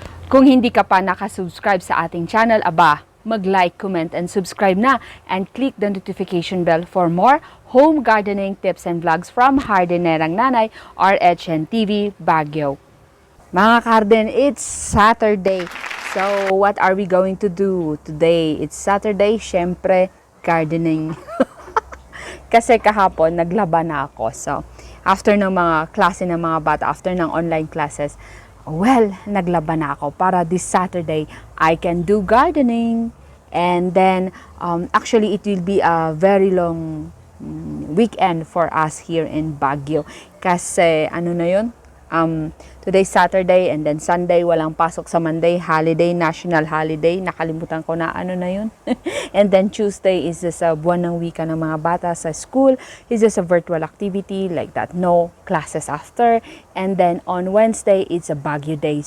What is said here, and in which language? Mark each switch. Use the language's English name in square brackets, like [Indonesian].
[Filipino] Kung hindi ka pa nakasubscribe sa ating channel, [English] mag-like, comment, and subscribe na and click the notification bell for more home gardening tips and vlogs from Hardinerang Nanay, RHN TV, Baguio. Mga garden, it's Saturday. So, what are we going to do today? It's Saturday, syempre, gardening. [Filipino] Kasi kahapon, naglaba na ako. [English] So, after [Filipino] ng mga klase ng mga bata, [English] after ng online classes, well, [Filipino] naglaba na ako para [English] this Saturday I can do gardening. And then actually it will be a very long weekend for us here in Baguio. [Filipino] Kasi ano na yun? [English] Today Saturday and then Sunday [Filipino] walang pasok, sa Monday holiday, national holiday, nakalimutan ko na ano na yun. [English] And then Tuesday is just a [Filipino] buwan ng wika ng mga bata sa [English] school. It's just a virtual activity like that, no classes after. And then on Wednesday it's a Baguio day.